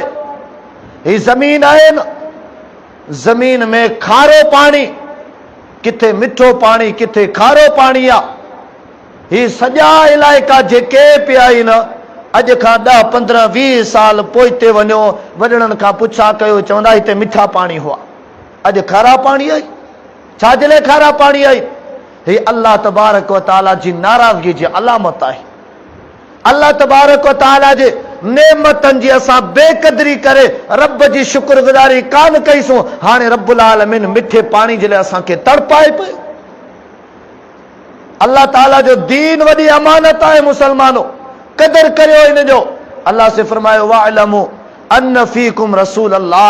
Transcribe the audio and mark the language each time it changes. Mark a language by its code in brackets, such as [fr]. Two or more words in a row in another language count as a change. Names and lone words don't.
[sd] हीउ ज़मीन आहे न, ज़मीन में खारो पाणी, किथे मिठो पाणी, किथे खारो पाणी आहे। हीउ सॼा इलाइक़ा जेके पिया आहिनि, अॼु खां 10, 15, 20 साल पोइते वञो, वॾड़नि खां पुछा कयो, चवंदा हिते मिठा पाणी हुआ, अॼु खारा पाणी आई। छाजे लाइ खारा पाणी आई? हीउ अल्लाह तबारक व तआला जी नाराज़गी जी अलामत आहे। अल्लाह तबारक व तआला जे नेमतनि जी असां बेक़दरी करे रब जी शुक्रगुज़ारी कान कईसूं। हाणे रब्बुल आलमीन मिठे पाणी जे लाइ असांखे तड़पाए पियो। अल्लाह ताला जो दीन वॾी अमानत आहे। मुसलमानो, कदर करियो इन जो। अल्लाह से फरमायो [ar] واعلموا أن فيكم رسول الله.